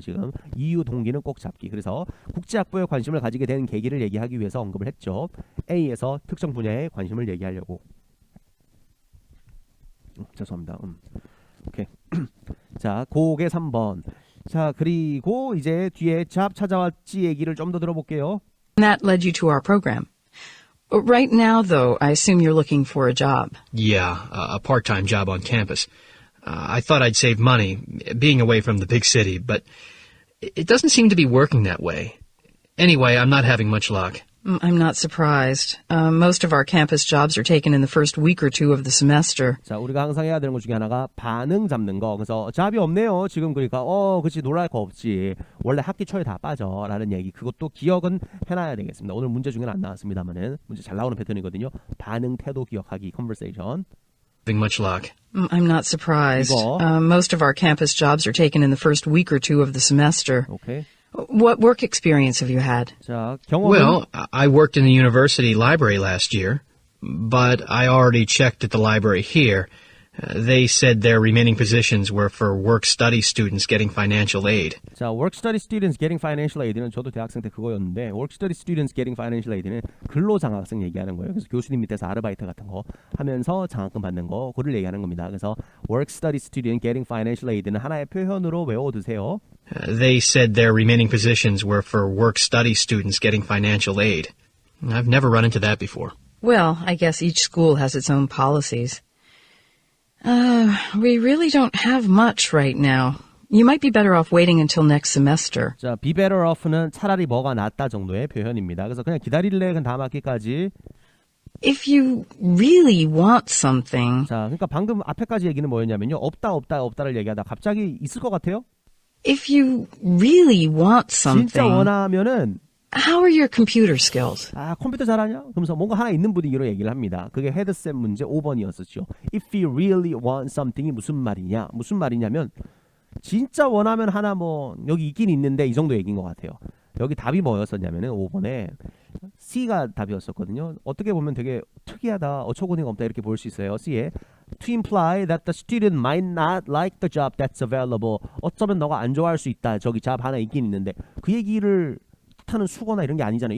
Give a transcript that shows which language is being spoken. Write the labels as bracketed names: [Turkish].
[Korean] 지금 이유 동기는 꼭 잡기. 그래서 국제학부에 관심을 가지게 된 계기를 얘기하기 위해서 언급을 했죠. A에서 특정 분야에 관심을 얘기하려고. 죄송합니다. 오케이. 자, 그게 3번. 자, 그리고 이제 뒤에 잡 찾아왔지 얘기를 좀 더 들어볼게요. [English] And that led you to our program. Right now, though, I assume you're looking for a job. Yeah, a part-time job on campus. I thought I'd save money being away from the big city, but it doesn't seem to be working that way. Anyway, I'm not having much luck. I'm not surprised. Most of our campus jobs are taken in the first week or two of the semester. [Korean] 자, 우리가 항상 해야 되는 것 중에 하나가 반응 잡는 거. 그래서 잡이 없네요. 지금 그러니까 그치 놀랄 거 없지. 원래 학기 초에 다 빠져. 라는 얘기. 그것도 기억은 해놔야 되겠습니다. 오늘 문제 중에는 안 나왔습니다만은 문제 잘 나오는 패턴이거든요. 반응, 태도 기억하기, conversation. [English] Having much luck. I'm not surprised. [Korean] 이거. [English] Most of our campus jobs are taken in the first week or two of the semester. [Korean] 오케이. [English] What work experience have you had? [Korean] 자, 경험은 [English] Well, I worked in the university library last year, but I already checked at the library here. They said their remaining positions were for work-study students getting financial aid. [Korean] 자, [English] work-study students getting financial aid [Korean] 는 저도 대학생 때 그거였는데 work-study students getting financial aid는 근로장학생 얘기하는 거예요. 그래서 교수님 밑에서 아르바이트 같은 거 하면서 장학금 받는 거 그를 얘기하는 겁니다. 그래서 [English] work-study student getting financial aid [Korean] 는 하나의 표현으로 외워두세요. [English] They said their remaining positions were for work-study students getting financial aid. I've never run into that before. Well, I guess each school has its own policies. We really don't have much right now. You might be better off waiting until next semester. [Korean] 자, [English] be better off [Korean] 는 차라리 뭐가 낫다 정도의 표현입니다. 그래서 그냥 기다릴래 그 다음 학기까지. [English] If you really want something, [Korean] 자, 그러니까 방금 앞에까지 얘기는 뭐였냐면요. 없다를 얘기하다 갑자기 있을 것 같아요? [English] if you really want [Korean] 진짜 [English] something, [Korean] 원하면은 [English] how are your computer skills? [Korean] 아, 컴퓨터 잘하냐? 그러면서 뭔가 하나 있는 분위기로 얘기를 합니다. 그게 헤드셋 문제 5번이었었죠. [English] If you really want something [Korean] 이 무슨 말이냐? 무슨 말이냐면 진짜 원하면 하나 뭐 여기 있긴 있는데 이 정도 얘기인 것 같아요. 여기 답이 뭐였었냐면은 5번에 C가 답이었었거든요. 어떻게 보면 되게 특이하다, 어처구니가 없다 이렇게 볼 수 있어요. C에 [English] to imply that the student might not like the job that's available. [Korean] 어쩌면 너가 안 좋아할 수 있다. 저기 잡 하나 있긴 있는데 그 얘기를 뜻하는 수거나 이런 게 아니잖아요.